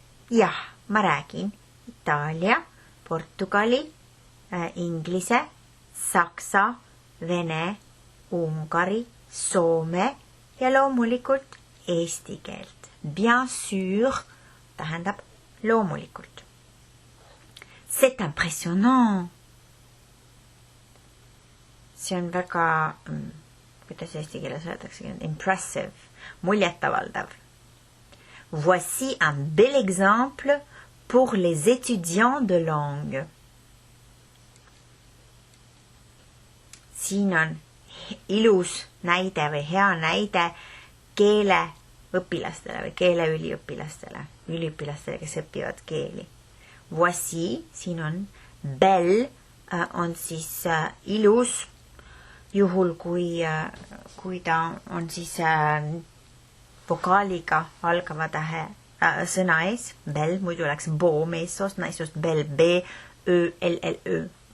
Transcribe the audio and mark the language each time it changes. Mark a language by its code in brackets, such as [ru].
[et] Jah, ma räägin itaalia, portugali, inglise, saksa, vene, ungari, soome ja loomulikult eesti keelt. [fr] Bien sûr [et] tähendab loomulikult. [fr] C'est impressionnant. [et] See on väga, kuidas eesti keeles öeldakse, impressive, muljetavaldav. [fr] Voici un bel exemple pour les étudiants de langue. [et] Siin on ilus näide või hea näide keeleõpilastele või keeleüliõpilastele, üliõpilastele, kes õpivad keeli. Voici, siin on bel, on siis ilus, juhul kui ta on siis vokaaliga algava tähe sõna ees, bel, muidu oleks bo meessoost, naissoost bel, B, Ö, L, L, Ö.